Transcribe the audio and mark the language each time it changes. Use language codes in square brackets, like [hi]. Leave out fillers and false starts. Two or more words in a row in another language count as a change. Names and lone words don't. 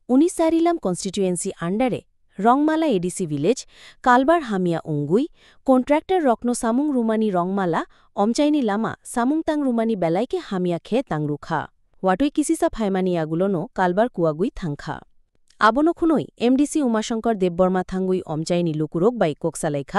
[trp] উনিসারিলাম কনস্টিটুয়েন্সি আন্ডারে রংমালা [en] ADC village [trp] কালবার হামিয়া উঙ্গুই কন্ট্রাক্টর রত্ন সামুং রুমানি রংমালা অমচাইনি লামা সামুংতাং রুমানি বেলাইকে হামিয়া খে তাংরুখা ওয়াটুই কিসিসা ফাইমানিয়াগুলোনো কালবার কুয়াগুই থাংখা আবনখুনই এমডিসি উমাশঙ্কর দেববর্মা থাঙ্গুই অমচাইনি লুকুরোক বাই কোকসালাইখা